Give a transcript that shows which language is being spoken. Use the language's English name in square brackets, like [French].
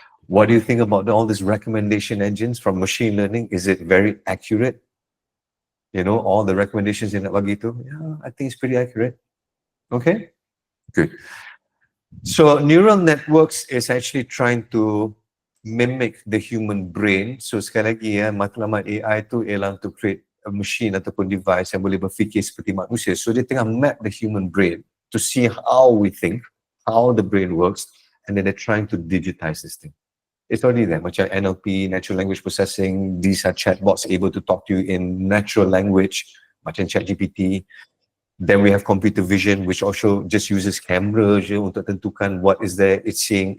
[English] What do you think about all these recommendation engines from machine learning? Is it very accurate? You know, all the recommendations [Malay] yang nak bagi tu? [English] Yeah, I think it's pretty accurate. Okay, good. So neural networks is actually trying to mimic the human brain. [Malay] So sekali lagi ya, matlamat AI tu ialah [English] to create a machine [Malay] ataupun device yang boleh berfikir seperti manusia. [English] So [Malay] dia tengah [English] map the human brain to see how we think, how the brain works, and then they're trying to digitize this thing. It's already there, macam NLP, natural language processing. These are chatbots able to talk to you in natural language, macam ChatGPT. Then we have computer vision, which also just uses camera [Malay] je untuk tentukan [English] what is there it's seeing.